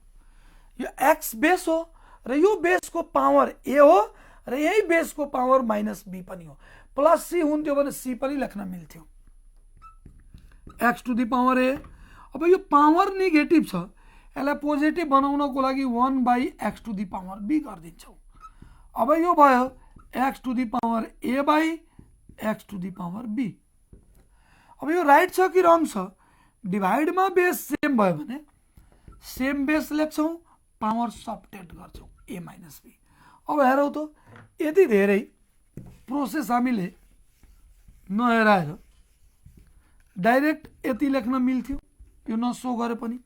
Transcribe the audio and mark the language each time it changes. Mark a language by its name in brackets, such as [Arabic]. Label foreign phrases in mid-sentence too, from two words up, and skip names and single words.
[Nepali] यो x बेस हो र यो बेस को पावर a हो र यही बेस को [English] power minus b [Nepali] पनि हो। प्लस c हुन्थ्यो भने c पनि लेख्न मिल्थ्यो, [English] x to the power a. [Nepali] अब यो पावर नेगेटिभ छ, यसलाई पोजिटिभ बनाउनको लागि [English] 1 by x to the power b [Nepali] गरिदिन्छौँ। अब यो भयो [English] x to the power a by x to the power b. [Nepali] अब यो राइट छ कि रङ छ? डिभाइडमा [English] base same [Nepali] भयो भने [English] same base [Nepali] लेख्छौँ, [English] power subtract [Nepali] गर्छौँ [English] a minus b. [Nepali] अब हेरौँ त यति धेरै प्रोसेस हामीले नहेराएर डाइरेक्ट यति लेख्न मिल्थ्यो, यो नसो गरे पनि।